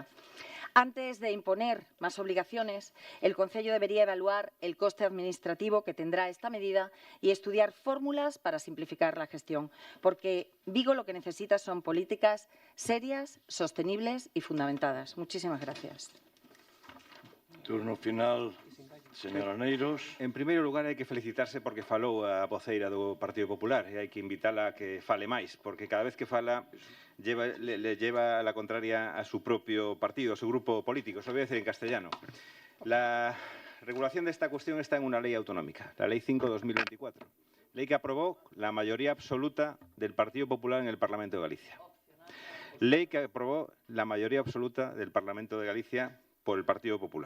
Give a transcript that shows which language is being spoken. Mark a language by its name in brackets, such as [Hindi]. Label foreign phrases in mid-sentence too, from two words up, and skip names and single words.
[Spanish] Antes de imponer más obligaciones, el Concello debería evaluar el coste administrativo que tendrá esta medida y estudiar fórmulas para simplificar la gestión, porque Vigo lo que necesita son políticas serias, sostenibles y fundamentadas. Muchísimas gracias. Turno final, señora Neiros. [Galician] En primeiro lugar, hai que felicitarse porque falou a voceira do Partido Popular e hai que invitala a que fale máis, porque cada vez que fala [Spanish] le lleva la contraria a su propio partido, a su grupo político. Eso voy a decir en castellano. La regulación de esta cuestión está en una ley autonómica, la Ley 5/2024, ley que aprobó la mayoría absoluta del Partido Popular en el Parlamento de Galicia. Ley que aprobó la mayoría absoluta del Parlamento de Galicia por el Partido Popular.